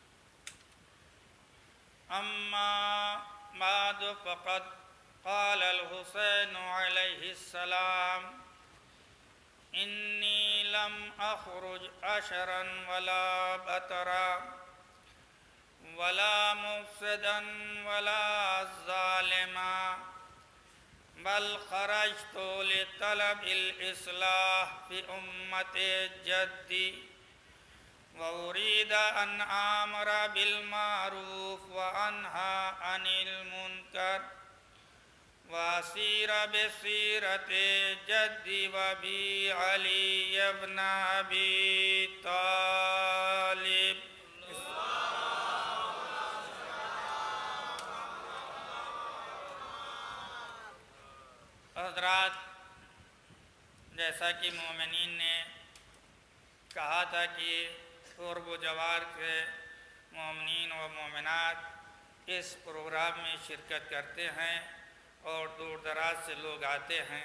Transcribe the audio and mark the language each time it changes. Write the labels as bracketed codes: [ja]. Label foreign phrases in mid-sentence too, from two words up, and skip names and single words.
[ar] أما بعد فقد قال الحسين عليه السلام إني لم أخرج أشرا ولا بطرا ولا مفسدا ولا ظالما بل خرجت لطلب الإصلاح في أمة جدي وأريد أن آمر بالمعروف وأنهى عن المنكر وأسير بسيرة جدي وأبي علي بن أبي طالب. [ur] حضرات، جیسا کہ مومنین نے کہا تھا کہ قرب و جوار کے مومنین و مومنات اس پروگرام میں شرکت کرتے ہیں اور دور دراز سے لوگ آتے ہیں.